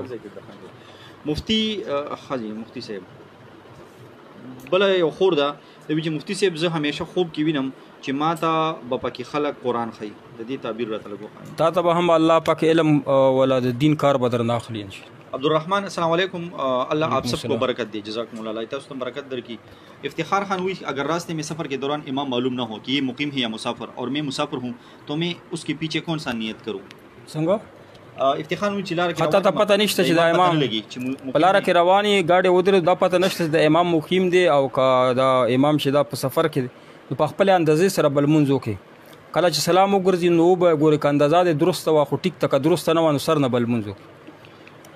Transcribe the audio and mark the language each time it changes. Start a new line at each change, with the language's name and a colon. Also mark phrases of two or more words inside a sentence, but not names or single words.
Pashto: مفتی حاجی مفتی صاحب بل یو خور ده د چې مفتی صاحب زه همیشه خوب کې وینم چې ما ته به پکې خلک قرآن ښیي، د دې تعبیر راته لږ وښایئ. تا ته به هم الله پاک علم ولا د دین کار به درنه اخلي ان شاء الله. عبدالرحمن
Arabic: السلام علیکم،
Urdu: اللہ آپ سب کو برکت دے،
Arabic: جزاکم اللہ،
Pashto: اللہ تاسو ته برکت درکړي.
Urdu: افتخار خان ہوئی اگر راستے میں سفر کے دوران امام معلوم نہ ہو کہ یہ مقیم ہے یا مسافر اور میں مسافر ہوں تو میں اس کے پیچھے کون سا نیت کروں؟
Pashto: څنګه افتخار وی چې لار کې حتی ته پته نشته چې د امام په لاره کې رواني ګاډي ودرې دا پته نشته چې د امام مقیم دی او که دا امام چې دا په سفر کې نو په خپل اندازې سره بل مونځ وکړي کله چې سلام وګرځي نو به ګوري که اندازه دې درسته وه خو ټیک ته که درسته نه وه نو سر نه بل مونځ وکړي